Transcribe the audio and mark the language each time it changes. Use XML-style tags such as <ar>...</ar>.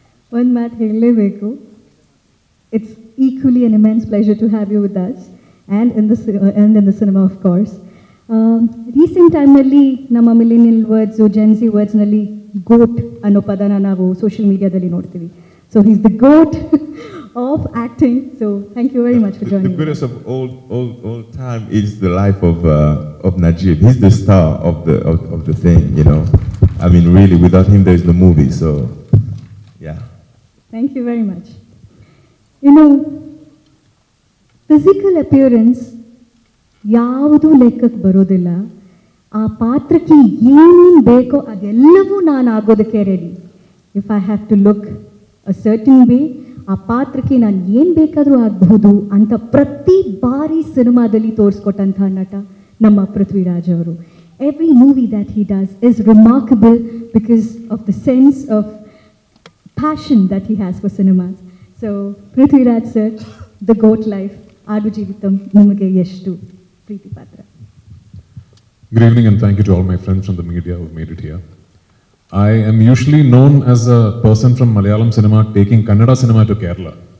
<en>One math ಹೇಳಲೇಬೇಕು. It's equally an immense pleasure to have you with us and in the cinema, of course.</en> <kn>Recent ಟೈಮ್ನಲ್ಲಿ ನಮ್ಮ millennial words, Gen Z ವರ್ಡ್ಸ್ನಲ್ಲಿ ಗೋಟ್ ಅನ್ನೋ ಪದನ ನಾವು social ಮೀಡಿಯಾದಲ್ಲಿ ನೋಡ್ತೀವಿ.</kn> <en>So he's the goat of acting. So thank you very much for joining. The greatest of all time is the life of Najib. He's the star of the thing, you know. I mean, really, without him, there is no movie. So, yeah. Thank you very much.</en> <kn>You know, physical appearance ಯಾವುದು ಲೆಕ್ಕಕ್ಕೆ ಬರೋದಿಲ್ಲ. ಆ ಪಾತ್ರಕ್ಕೆ ಏನೇನು ಬೇಕೋ ಅದೆಲ್ಲವೂ ನಾನು ಆಗೋದಕ್ಕೆ ready.</kn> <en>If I have to look a certain way,</en> <kn>ಆ ಪಾತ್ರಕ್ಕೆ ನಾನು ಏನು ಬೇಕಾದರೂ ಆಗಬಹುದು ಅಂತ ಪ್ರತಿ ಬಾರಿ ಸಿನಿಮಾದಲ್ಲಿ ತೋರಿಸ್ಕೊಟ್ಟಂತಹ ನಟ ನಮ್ಮ ಪೃಥ್ವಿರಾಜ್ ಅವರು.</kn> <en>Every movie that he does is remarkable because of the sense of passion that he has for cinemas. So, Prithviraj sir, the GOAT life, Aadu Jeevitam,</en> <kn>nimage eshtu preeti patra.</kn> <en>Good evening and thank you to all my friends from the media who have made it here. I am usually known as a person from Malayalam cinema taking Kannada cinema to Kerala.</en>